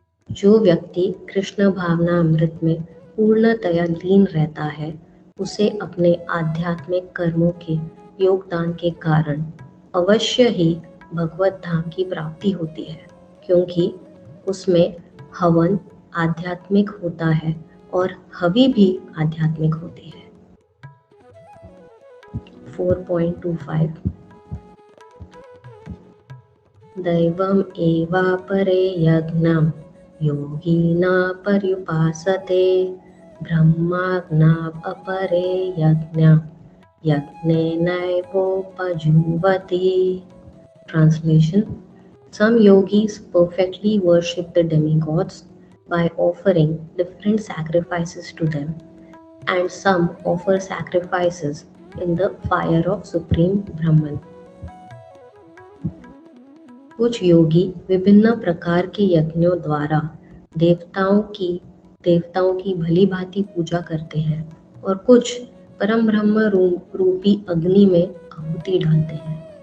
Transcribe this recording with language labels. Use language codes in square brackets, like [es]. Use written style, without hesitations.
[hi] जो व्यक्ति कृष्ण भावना अमृत में पूर्णतया लीन रहता है, उसे अपने आध्यात्मिक कर्मों के योगदान के कारण अवश्य ही भगवत धाम की प्राप्ति होती है, क्योंकि उसमें हवन आध्यात्मिक होता है और हवि भी आध्यात्मिक होती है। [sa] 4.25 दैवम एवापरे यज्ञम् योगिना पर्युपासते ब्रह्माग्नाप् अपरे यज्ञम् यज्ञेनैवोपजुह्वति। [en] Translation: Some yogis perfectly worship the demigods by offering different sacrifices to them, and some offer sacrifices in the fire of Supreme Brahman. [hi] कुछ योगी विभिन्न प्रकार के यज्ञों द्वारा देवताओं की भली भांति पूजा करते हैं और कुछ परम ब्रह्म रूपी अग्नि में आहुति डालते हैं।